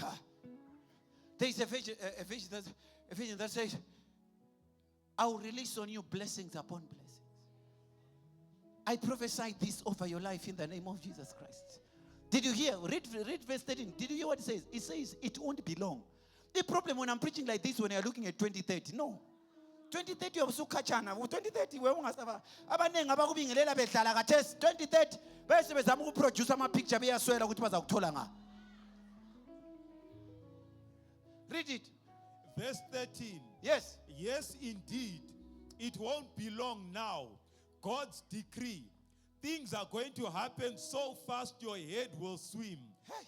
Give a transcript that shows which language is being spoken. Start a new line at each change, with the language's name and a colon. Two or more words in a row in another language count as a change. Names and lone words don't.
English: There is a vision that says, I will release on you blessings upon blessings. I prophesy this over your life in the name of Jesus Christ. Did you hear? Read verse 13. Did you hear what it says? It says, it won't be long. The problem when I'm preaching like this, when you're looking at 2030, no.
North Ndebele: 2030 ubusukhatshana 2030 we ungasaba abanengi abakubingelela bedlala kathesi 2030 bese bezama ukuproduce ama picture beyaswela ukuthi bazakuthola nga.
English: Read it. Verse 13. Yes. Yes, indeed. It won't be long now. God's decree. Things are going to happen so fast your head will swim. Hey.